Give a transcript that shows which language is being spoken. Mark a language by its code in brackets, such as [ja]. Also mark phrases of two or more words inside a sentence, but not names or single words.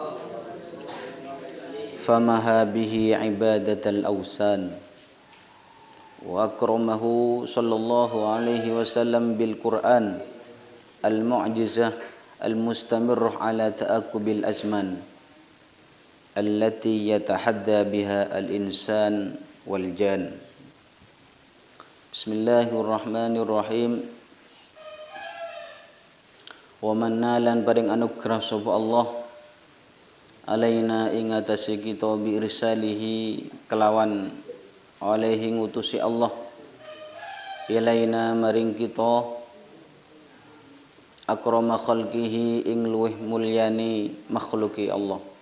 [ar] فمها به عبادة الأوثان وأكرمه صلى الله عليه وسلم بالقرآن المعجزة المستمر على تأكب الأزمان التي يتحدى بها الإنسان والجان. بسم الله الرحمن الرحيم. ومنّ الله [jv] paring anugrah sapa Allah alaina ing atase kita [ar] بإرساله [jv] kelawan alaihi ngutusi Allah ilaina maring kita [ar] أكرم خلقه [jv] ing luweh mulyani makhluki Allah.